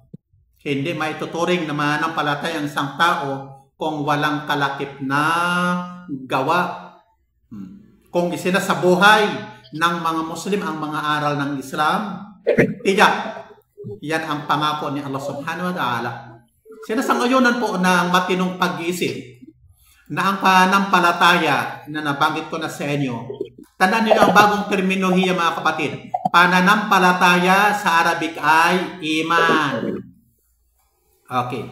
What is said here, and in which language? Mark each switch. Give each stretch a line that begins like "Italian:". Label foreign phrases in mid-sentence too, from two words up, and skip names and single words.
Filipino: Hindi maituturing na mananampalataya ang isang tao kung walang kalakip na gawa. Kung isinasabuhay ng mga Muslim ang mga aral ng Islam, tiyak, yan ang pangako ni Allah
Arabic: subhanahu wa ta'ala.
Filipino: Sinasangayunan po ng matinong pag-iisip na ang pananampalataya na nabanggit ko na sa inyo, tandaan niyo ang bagong terminolohiya mga kapatid. Pananampalataya sa Arabic ay iman. Okay.